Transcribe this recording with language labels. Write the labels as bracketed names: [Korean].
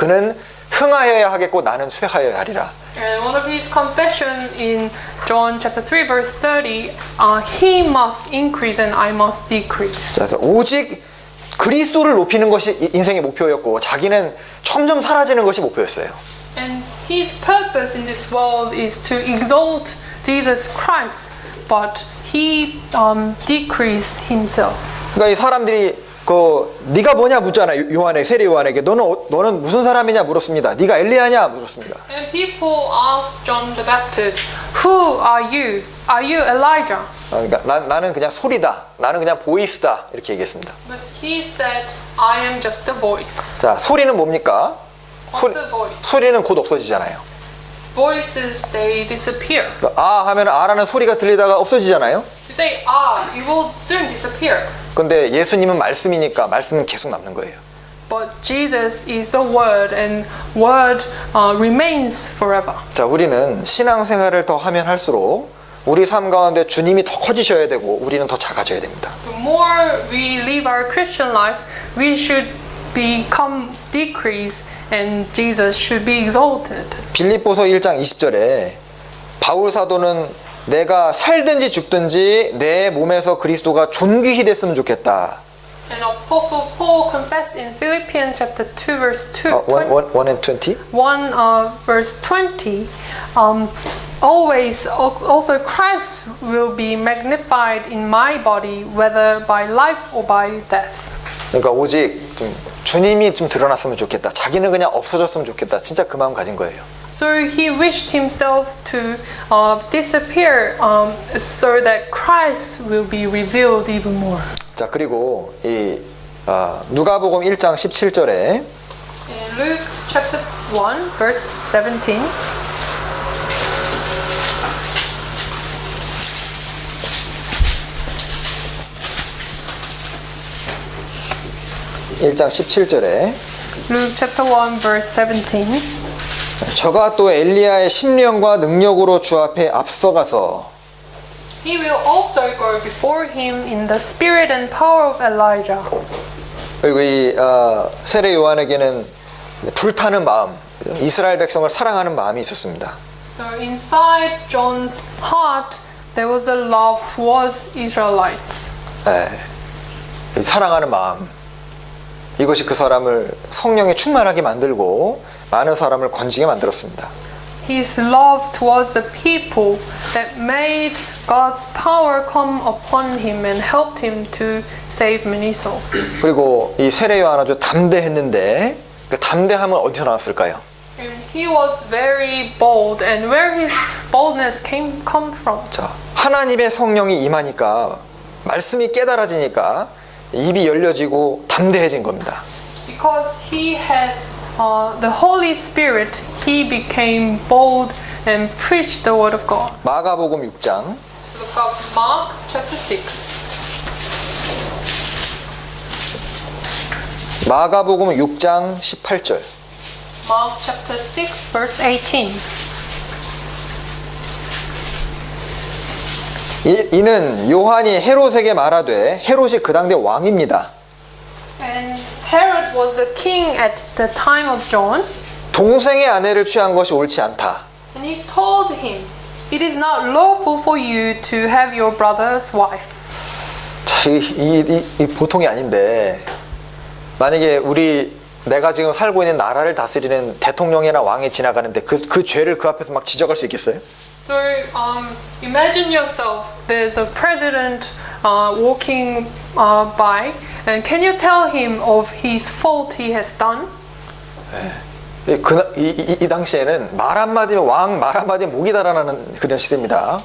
[Korean] 그는 흥하여야 하겠고 나는 쇠하여야 하리라. [English] And one of his confession in John chapter 3 verse 30, he must increase and I must decrease. [Korean] 그래서 오직 그리스도를 높이는 것이 인생의 목표였고 자기는 점점 사라지는 것이 목표였어요. [English] And his purpose in this world is to exalt Jesus Christ, but he decreased himself. [Korean] 그러니까 이 사람들이 네가 뭐냐 묻잖아요. 요한의 세례 요한에게 너는 무슨 사람이냐 물었습니다. 네가 엘리야냐 물었습니다. [English] And people asked John the Baptist, "Who are you? Are you Elijah?" [Korean] 그러니까 나는 그냥 소리다. 나는 그냥 보이스다. 이렇게 얘기했습니다. [English] But he said, "I am just a voice." [Korean] 자, 소리는 뭡니까? [English] What's a voice? [Korean] 소리는 곧 없어지잖아요. [English] Voices, they disappear. [Korean] 아 하면 아라는 소리가 들리다가 없어지잖아요. [English] You say, "Ah," it will soon disappear. [Korean] 근데 예수님은 말씀이니까 말씀은 계속 남는 거예요. [English] But Jesus is the Word, and Word remains forever. [Korean] 자, 우리는 신앙생활을 더 하면 할수록 우리 삶 가운데 주님이 더 커지셔야 되고 우리는 더 작아져야 됩니다. [English] The more we live our Christian life, we should become decrease, and Jesus should be exalted. [Korean] 빌립보서 1장 20절에 바울 사도는 내가 살든지 죽든지 내 몸에서 그리스도가 존귀히 됐으면 좋겠다. [English] And Apostle Paul confessed in Philippians chapter 2 verse 2, 1 and 20. 1 verse 20, always also Christ will be magnified in my body, whether by life or by death. [Korean] 그러니까 오직 좀 주님이 좀 드러났으면 좋겠다. 자기는 그냥 없어졌으면 좋겠다. 진짜 그 마음 가진 거예요. [English] So he wished himself to disappear so that Christ will be revealed even more. [Korean] 자, 그리고 이 누가복음 1장 17절에 [English] In Luke chapter 1 verse 17, [Korean] 일장 17절에 [English] Luke chapter 1 verse 17, [Korean] 저가 또 엘리야의 심령과 능력으로 주 앞에 앞서가서 [English] he will also go before him in the spirit and power of Elijah. [Korean] 그리고 이 세례 요한에게는 불타는 마음, 이스라엘 백성을 사랑하는 마음이 있었습니다. [English] So inside John's heart there was a love towards Israelites. [Korean] 이 사랑하는 마음, 이것이 그 사람을 성령에 충만하게 만들고 많은 사람을 건지게 만들었습니다. [English] His love towards the people that made God's power come upon him and helped him to save many souls. [Korean] 그리고 이 세례 요한 아주 담대했는데 그 담대함은 어디서 나왔을까요? [English] And he was very bold, and where his boldness come from? [Korean] 자, 하나님의 성령이 임하니까 말씀이 깨달아지니까 입이 열려지고 담대해진 겁니다. [English] Because he had the Holy Spirit, he became bold and preached the word of God. [Korean] 마가복음 6장 [English] Look up Mark chapter 6. [Korean] 마가복음 6장 18절. [English] Mark chapter 6 verse 18. [Korean] 이는 요한이 헤롯에게 말하되 헤롯이 그 당대 왕입니다. [English] And Herod was the king at the time of John, [Korean] 동생의 아내를 취한 것이 옳지 않다. [English] and he told him, "It is not lawful for you to have your brother's wife." [Korean] 자, 이 보통이 아닌데 만약에 내가 지금 살고 있는 나라를 다스리는 대통령이나 왕이 지나가는데 그 죄를 그 앞에서 막 지적할 수 있겠어요? [English] So imagine yourself, there's a president walking by, and can you tell him of his fault he has done? [Korean] 이 당시에는 말 한마디면 왕 말 한마디면 목이 달아나는 그런 시대입니다.